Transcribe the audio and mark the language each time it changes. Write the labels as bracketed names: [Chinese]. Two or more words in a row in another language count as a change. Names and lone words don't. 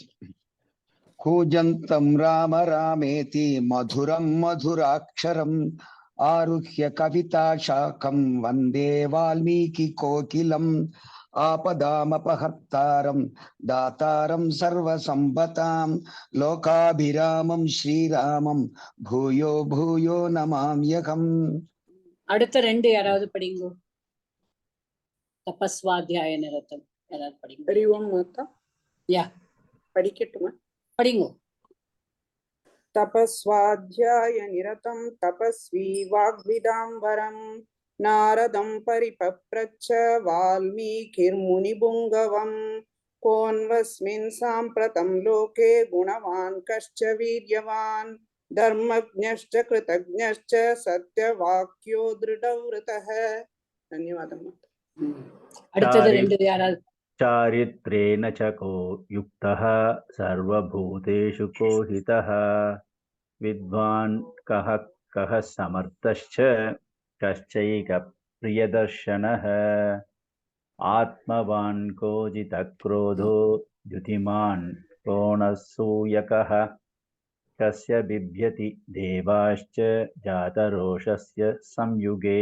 [Sanskrit] कूजन्तं राम रामेति मधुरं मधुराक्षरम् आरुह्य कविताशाखां वन्दे वाल्मीकिकोकिलम् आपदामपहर्तारं दातारं सर्वसम्पदाम् लोकाभिरामं श्रीरामं भूयो भूयो नमाम्यहम्. [Tamil] அடுத்த ரெண்டு யாராவது படிங்க. [Sanskrit] तपःस्वाध्याय निरतं [Tamil] யாராவது படிங்க. ஹரிஓம் மாதா. யா, படிக்கட்டுமா? படிங்க. [Sanskrit] तपस्वाध्याय निरतं तपस्वी वाग्विदाम्बरं नारदं परिपप्रच्छ वाल्मीकिर्मुनिपुङ्गवं कोऽन्वस्मिन् साम्प्रतं लोके गुणवान् कश्च वीर्यवान् धर्मज्ञश्च कृतज्ञश्च सत्यवाक्यो दृढव्रतः. धन्यवादः. [Tamil] அடுத்தது ரெண்டு யாராவது. [Sanskrit] चारित्रेण च को युक्तः सर्वभूतेषु को हितः विद्वान् कः कः समर्थश्च कश्चैकप्रियदर्शनः आत्मवान् को जितक्रोधो द्युतिमान् को नसूयकः कस्य बिभ्यति देवाश्च जातरोषस्य संयुगे.